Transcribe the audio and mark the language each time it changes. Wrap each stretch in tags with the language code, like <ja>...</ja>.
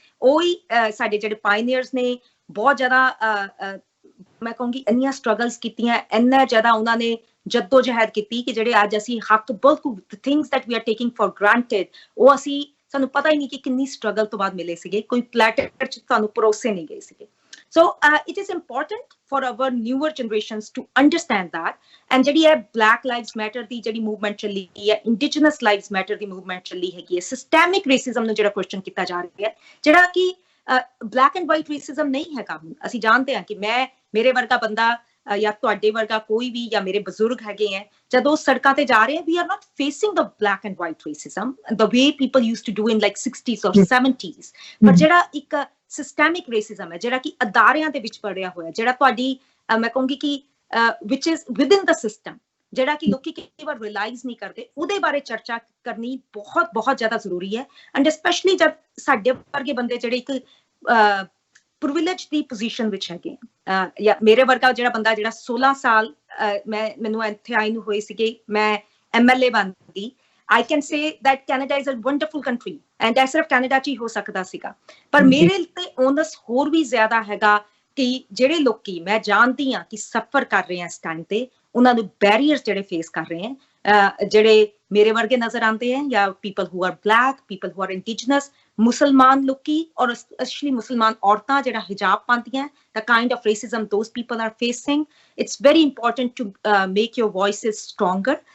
<pa>ਉਹੀ ਸਾਡੇ ਜਿਹੜੇ ਪਾਇਨੀਅਰਸ ਨੇ ਬਹੁਤ ਜ਼ਿਆਦਾ ਮੈਂ ਕਹੂੰਗੀ ਇੰਨੀਆਂ ਸਟਰਗਲਸ ਕੀਤੀਆਂ, ਇੰਨਾ ਜ਼ਿਆਦਾ ਉਹਨਾਂ ਨੇ ਜੱਦੋ ਜਹਿਦ ਕੀਤੀ ਕਿ ਜਿਹੜੇ ਅੱਜ ਅਸੀਂ ਹੱਕ ਬਿਲਕੁਲ</pa> <en>things that we are taking for granted,</en> <pa>ਉਹ ਸਾਨੂੰ ਪਤਾ ਹੀ ਨਹੀਂ ਕਿ ਕਿੰਨੀ ਸਟਰਗਲ ਤੋਂ ਬਾਅਦ ਮਿਲੇ ਸੀਗੇ, ਕੋਈ ਪਲੈਟਰ ਚ ਸਾਨੂੰ ਪਰੋਸੇ ਨਹੀਂ ਗਏ ਸੀਗੇ।</pa> <en>So it is important for our newer generations to understand that.</en> <pa>And ਜਿਹੜੀ ਹੈ Black Lives Matter ਦੀ ਜਿਹੜੀ ਮੂਵਮੈਂਟ ਚੱਲੀ ਹੈ, Indigenous Lives Matter ਦੀ ਮੂਵਮੈਂਟ ਚੱਲੀ ਹੈਗੀ ਹੈ, ਸਿਸਟੈਮਿਕ ਰੇਸਿਜ਼ਮ ਨੂੰ ਜਿਹੜਾ ਕੁਐਸਚਨ ਕੀਤਾ ਜਾ ਰਿਹਾ ਹੈ, ਜਿਹੜਾ ਕਿ ਬਲੈਕ ਐਂਡ ਵਾਈਟ ਰੇਸਿਜ਼ਮ ਨਹੀਂ ਹੈਗਾ। ਅਸੀਂ ਜਾਣਦੇ ਹਾਂ ਕਿ ਮੇਰੇ ਵਰਗਾ ਬੰਦਾ ਜਾਂ ਤੁਹਾਡੇ ਵਰਗਾ ਕੋਈ ਵੀ, ਜਾਂ ਮੇਰੇ ਬਜ਼ੁਰਗ ਹੈਗੇ ਹੈ, ਜਦੋਂ ਸੜਕਾਂ ਤੇ ਜਾ ਰਹੇ ਹੈ,</pa> <en>we are not facing the black and white racism the way people used to do in like 60s or 70s।</en> <pa>ਪਰ ਜਿਹੜਾ ਇੱਕ ਸਿਸਟੈਮਿਕ ਰੇਸਿਜ਼ਮ ਹੈ, ਜਿਹੜਾ ਕਿ ਅਦਾਰਿਆਂ ਦੇ ਵਿੱਚ ਪੜਿਆ ਹੋਇਆ, ਜਿਹੜਾ ਤੁਹਾਡੀ ਮੈਂ ਕਹੂੰਗੀ ਕਿ</pa> <en>which is within the system,</en> <pa>ਜਿਹੜਾ ਕਿ ਲੋਕੀ ਕਈ ਵਾਰ ਰਿਅਲਾਈਜ਼ ਨਹੀਂ ਕਰਦੇ, ਉਹਦੇ ਬਾਰੇ ਚਰਚਾ ਕਰਨੀ ਬਹੁਤ ਬਹੁਤ ਜ਼ਿਆਦਾ ਜ਼ਰੂਰੀ ਹੈ। ਐਂਡ ਸਪੈਸ਼ਲੀ ਜਦ ਸਾਡੇ ਵਰਗੇ ਬੰਦੇ ਜਿਹੜੇ ਇੱਕ ਪ੍ਰਿਵਿਲੇਜ ਦੀ ਪੋਜੀਸ਼ਨ ਵਿੱਚ ਹੈਗੇ, ਜਾਂ ਮੇਰੇ ਵਰਗਾ ਜਿਹੜਾ ਬੰਦਾ ਜਿਹੜਾ 16 ਸਾਲ ਮੈਨੂੰ ਇੱਥੇ ਆਈ ਨੂੰ ਹੋਏ ਸੀਗੇ, ਮੈਂ MLA ਬਣ ਗਈ।</pa> <en>I can say that Canada is a wonderful country, and</en> <pa>ਇਹ ਸਿਰਫ ਕੈਨੇਡਾ 'ਚ ਹੀ ਹੋ ਸਕਦਾ ਸੀਗਾ। ਪਰ ਮੇਰੇ ਤੇ ਓਨਸ ਹੋਰ ਵੀ ਜ਼ਿਆਦਾ ਹੈਗਾ ਕਿ ਜਿਹੜੇ ਲੋਕੀ ਮੈਂ ਜਾਣਦੀ ਹਾਂ ਕਿ ਸਫਰ ਕਰ ਰਹੇ ਆ ਇਸ ਟਾਈਮ ਤੇ, ਉਹਨਾਂ ਨੂੰ ਬੈਰੀਅਰਸ ਜਿਹੜੇ ਫੇਸ ਕਰ ਰਹੇ ਆ, ਜਿਹੜੇ ਮੇਰੇ ਵਰਗੇ ਨਜ਼ਰ ਆਉਂਦੇ ਹੈ, ਜਾਂ</pa> <en>people who are black, people who are indigenous,</en> <pa>ਮੁਸਲਮਾਨ ਲੋਕੀ, ਔਰ ਸਪੈਸ਼ਲੀ ਮੁਸਲਮਾਨ ਔਰਤਾਂ ਜਿਹੜਾ ਹਿਜਾਬ ਪਾਉਂਦੀਆਂ,</pa> <en>the kind of racism those people are facing, it's very important to make your voices stronger।</en>